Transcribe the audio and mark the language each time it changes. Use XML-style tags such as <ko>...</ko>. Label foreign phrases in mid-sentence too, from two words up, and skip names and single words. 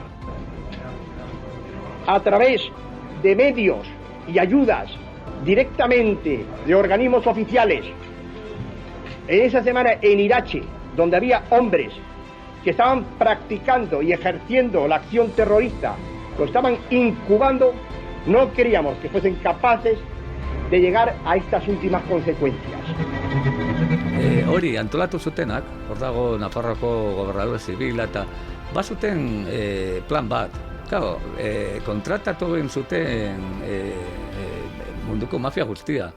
<es>a través de medios y ayudas directamente de organismos oficiales, en esa semana en Irache, donde había hombres que estaban practicando y ejerciendo la acción terrorista, lo estaban incubando, no queríamos que fuesen capaces de llegar a estas últimas consecuencias.</es> <eu>Hori antolatu zutenak, hor dago Nafarroako gobernador zibila eta bazuten plan bat. Claro, kontratatu egin zuten munduko mafia guztia.</eu>